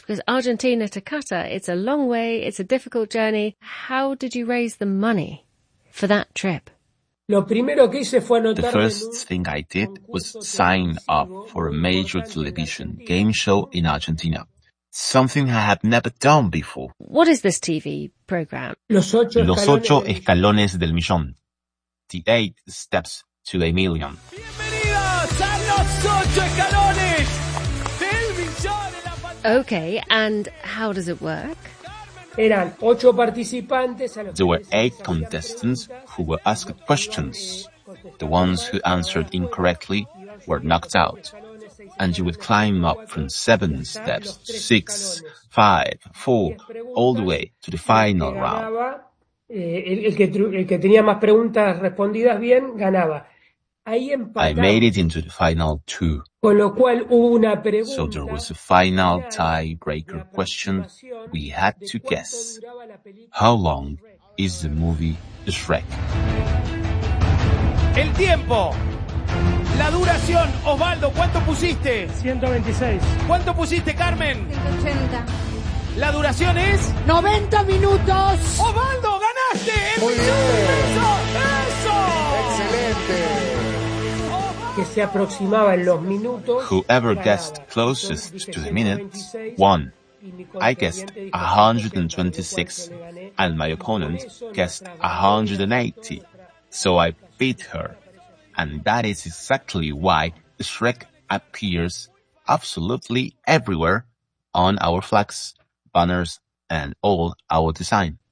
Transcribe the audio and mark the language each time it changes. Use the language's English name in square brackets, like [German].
[English] Because Argentina to Qatar, it's a long way, it's a difficult journey. How did you raise the money for that trip? The first thing I did was sign up for a major television game show in Argentina. Something I had never done before. What is this TV program? [Spanish] Los ocho escalones del millón. [English] The 8 steps to a million. [Spanish] Bienvenidos a los ocho escalones del millón en la pantalla. [English] Okay, and how does it work? There were 8 contestants who were asked questions. The ones who answered incorrectly were knocked out. And you would climb up from 7 steps, 6, 5, 4, all the way to the final round. [Spanish] El que tenía más preguntas respondidas bien, ganaba. [English] I made it into the final 2. [Spanish] Con lo cual hubo una pregunta. [English] So there was a final tiebreaker question. We had to guess. How long is the movie Shrek? [Spanish] El tiempo. La duración. Osvaldo, ¿cuánto pusiste? 126. ¿Cuánto pusiste, Carmen? 180. La duración es... 90 minutos. Osvaldo, ganaste. ¡Eso! Excelente. Que se aproximaba en los minutos. [English] Whoever guessed closest to the minute won. I guessed 126 and my opponent guessed 180. So I beat her. And that is exactly why Shrek appears absolutely everywhere on our flags, banners and all our design.